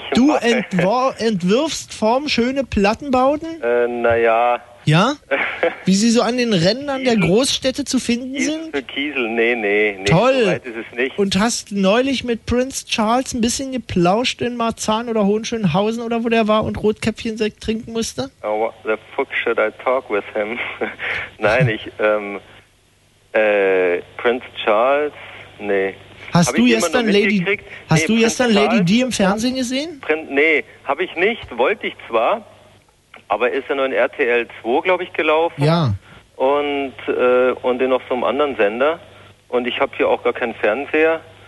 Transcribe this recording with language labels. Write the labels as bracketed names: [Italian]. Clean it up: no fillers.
[German] mache. Du entwirfst formschöne Plattenbauten? Naja. Ja? Wie sie so an den Rändern der Großstädte zu finden Kiesel sind? Für Kiesel, nee. Toll. So weit ist es nicht. Und hast neulich mit Prinz Charles ein bisschen geplauscht in Marzahn oder Hohenschönhausen oder wo der war und Rotkäppchensekt trinken musste? [English] Oh, what the fuck should I talk with him? [German] Nein, ich, [English] Prinz Charles, [German] Nee. Hast du gestern Lady, Lady Di im Fernsehen gesehen? Nee, habe ich nicht. Wollte ich zwar, aber ist ja nur in RTL 2, glaube ich, gelaufen. Ja. Und den noch so einem anderen Sender. Und ich habe hier auch gar keinen Fernseher.